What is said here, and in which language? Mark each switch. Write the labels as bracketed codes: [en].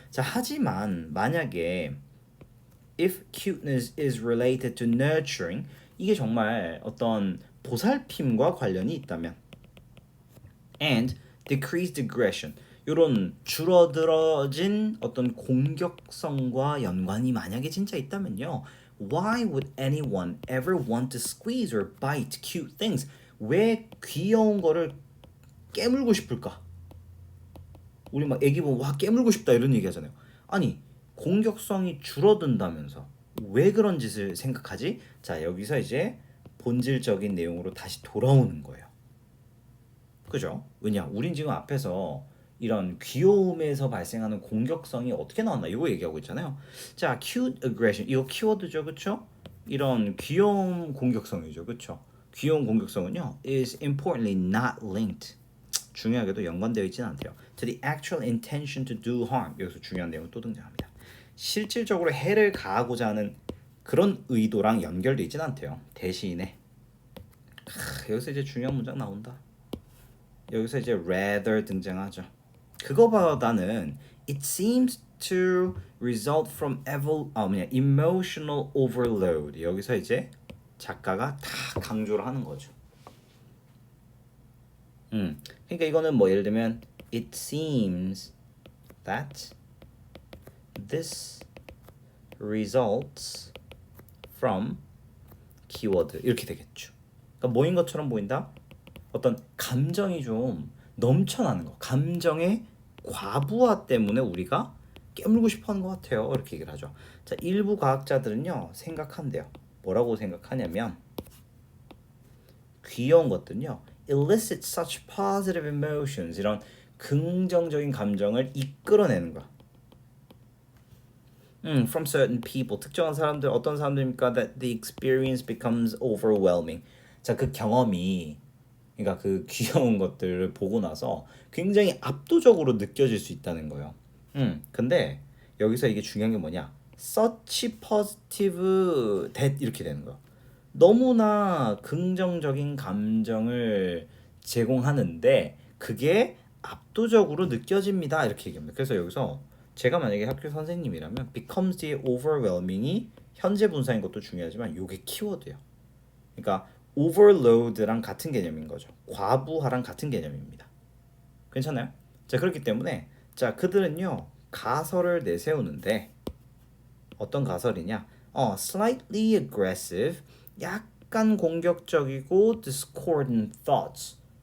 [ko] 자, 하지만 만약에 [en] if cuteness is related to nurturing [ko] 이게 정말 어떤 보살핌과 관련이 있다면 [en] and decreased aggression [ko] 이런 줄어들어진 어떤 공격성과 연관이 만약에 진짜 있다면요. [en] Why would anyone ever want to squeeze or bite cute things? [ko] 왜 귀여운 거를 깨물고 싶을까? 우리 막 애기 보면 와 깨물고 싶다 이런 얘기 하잖아요. 아니 공격성이 줄어든다면서 왜 그런 짓을 생각하지? 자 여기서 이제 본질적인 내용으로 다시 돌아오는 거예요. 그죠? 왜냐? 우린 지금 앞에서 이런 귀여움에서 발생하는 공격성이 어떻게 나왔나 이거 얘기하고 있잖아요. 자, cute aggression 이거 키워드죠, 그렇죠? 이런 귀여움 공격성이죠, 그렇죠? 귀여운 공격성은요 [en] is importantly not linked [ko] 중요하게도 연관되어 있지는 않대요. [en] To the actual intention to do harm [ko] 여기서 중요한 내용이 또 등장합니다. 실질적으로 해를 가하고자 하는 그런 의도랑 연결되어 있지는 않대요. 대신에 여기서 이제 중요한 문장 나온다. 여기서 이제 rather 등장하죠. 그거보다는 [en] it seems to result from emotional overload. [ko] 여기서 이제 작가가 다 강조를 하는 거죠. 그러니까 이거는 뭐 예를 들면 [en] it seems that this results from [ko] 키워드 이렇게 되겠죠. 그러니까 뭐인 것처럼 보인다? 어떤 감정이 좀 넘쳐나는 거. 감정의 과부하 때문에 우리가 깨물고 싶어하는 것 같아요. 이렇게 얘기를 하죠. 자, 일부 과학자들은요 생각한대요. 뭐라고 생각하냐면 귀여운 것들은요 [en] elicit such positive emotions [ko] 이런 긍정적인 감정을 이끌어내는 거야. [en] From certain people. [ko] 특정한 사람들 어떤 사람들입니까? [en] That the experience becomes overwhelming. [ko] 자, 그 경험이 그러니까 그 귀여운 것들을 보고 나서 굉장히 압도적으로 느껴질 수 있다는 거예요. 근데 여기서 이게 중요한 게 뭐냐? [en] such positive that [ko] 이렇게 되는 거야. 너무나 긍정적인 감정을 제공하는데 그게 압도적으로 느껴집니다. 이렇게 얘기합니다. 그래서 여기서 제가 만약에 학교 선생님이라면 [en] becomes the overwhelming [ko] 이 현재 분사인 것도 중요하지만 이게 키워드예요. 그러니까 overload랑 같은 개념인 거죠. 과부하랑 같은 개념입니다. 괜찮아요? 자, 그렇기 때문에 자, 그들은요. 가설을 내세우는데 어떤 가설이냐? [en] slightly aggressive, [ko] 약간 공격적이고 [en] discordant thoughts.